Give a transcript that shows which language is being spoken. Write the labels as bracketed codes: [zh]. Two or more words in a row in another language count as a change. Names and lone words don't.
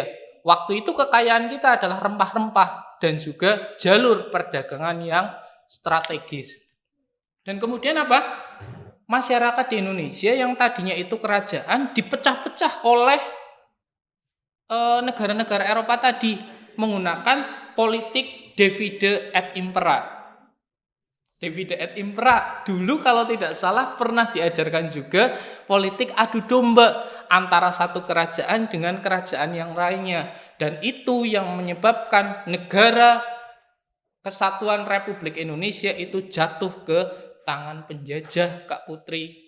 [id] Waktu itu kekayaan kita adalah rempah-rempah dan juga jalur perdagangan yang strategis. Dan kemudian apa? Masyarakat di Indonesia yang tadinya itu kerajaan dipecah-pecah oleh negara-negara Eropa tadi menggunakan politik [la] divide et impera. Divide et impera [id] dulu kalau tidak salah pernah diajarkan juga politik adu domba antara satu kerajaan dengan kerajaan yang lainnya, dan itu yang menyebabkan negara Kesatuan Republik Indonesia itu jatuh ke tangan penjajah Kak Putri.